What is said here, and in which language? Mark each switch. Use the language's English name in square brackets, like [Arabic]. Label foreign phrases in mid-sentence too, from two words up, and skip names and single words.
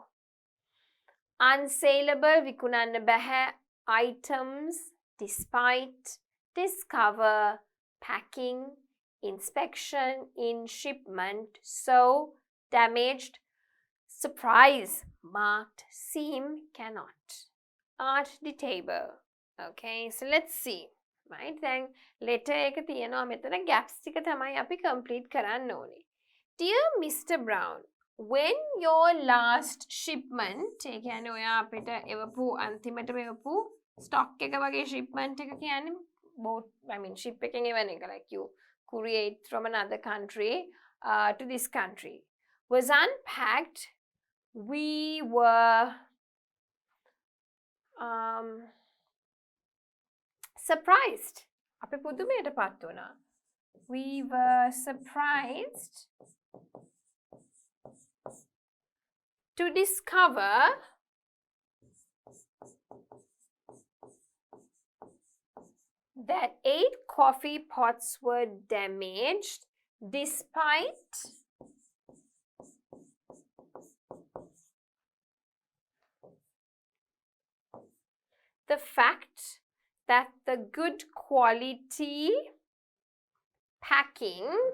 [English] Unsaleable, [Sinhala] විකුණන්න බැහැ, [English] items, despite, discover, packing, inspection, in shipment, so, damaged, surprise, marked, seem, cannot. Art the table. Okay, so let's see. Right, then letter [Sinhala] එක තියෙනවා මෙතන gaps ටික තමයි අපි complete කරන්න ඕනේ. [English] Dear Mr. Brown, when your last shipment, [Sinhala] ඒ කියන්නේ ඔයා අපිට එවපු අන්තිමටම එවපු stock එක වගේ shipment එක කියන්නේ boat, [English] I mean [Sinhala] ship එකෙන් එවන එක, [English] like you courier from another country to this country, was unpacked, we were surprised. [Sinhala] අපි පුදුමයට පත් වුණා. [English] We were surprised to discover that 8 coffee pots were damaged despite the fact that the good quality packing